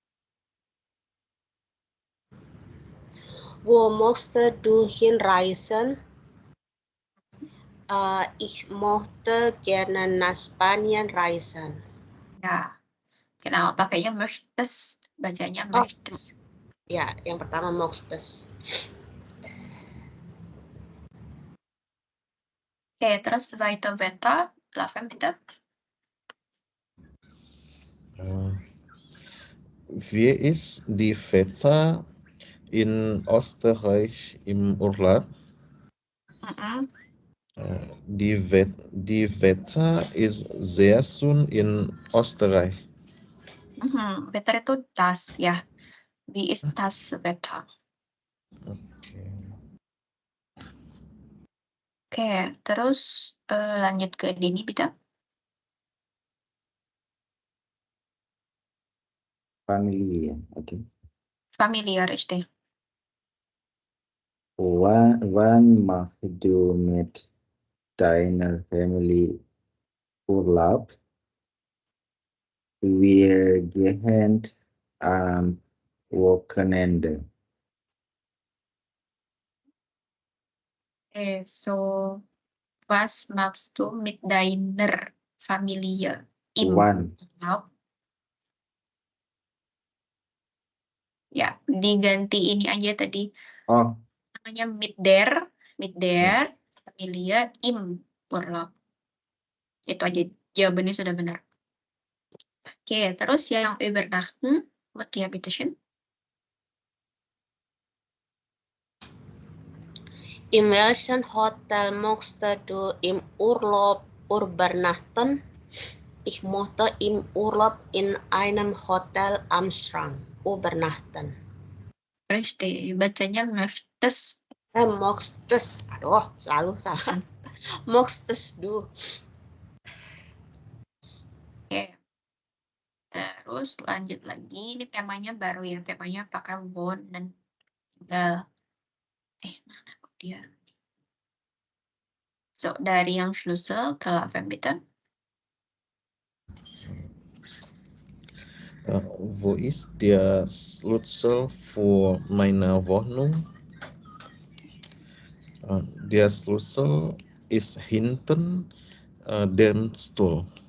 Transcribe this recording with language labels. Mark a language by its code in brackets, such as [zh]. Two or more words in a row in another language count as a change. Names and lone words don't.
[de] Wo möchtest du hinreisen? Ich möchte gerne nach Spanien reisen. [id] Ya, kenapa pakainya möchtest, bacanya möchtest. Ya, yang pertama möchtest. Oke, terus weiter Laven Bita. [de] Wie ist die Wetter in Österreich im Urlaub? Die Wetter ist sehr schön in Österreich. [id] Wetter itu das ya. [de] Wie ist das Wetter? [id] Oke, terus lanjut ke Denny Bita. Familie, okay. Familiar richtig. [de] Wann machst du mit deiner Familie Urlaub? Wir gehen am Wochenende. So was machst du mit deiner Familie im Wann? Urlaub? [id] Ya, diganti ini aja tadi. [de] Namanya mit der Familie im Urlaub. [id] Itu aja, jawabannya sudah benar. Oke, terus yang übernachten, Mutia bitteschön. [de] In welchem Hotel möchtest du im Urlaub übernachten? Ich möchte im Urlaub in einem Hotel am Strand übernachten. [id] Richtig, bacanya möchtest. [de] Möchtest. [id] Aduh, selalu salah. [de] Möchtest du. [id] Oke. Terus lanjut lagi, ini temanya baru ya, temanya pakai won dan tinggal. Mana kok dia? So, dari yang Schlüssel ke Laven bitte. [de] Wo ist der Schlüssel für meine Wohnung? Der Schlüssel ist hinten dem Stuhl.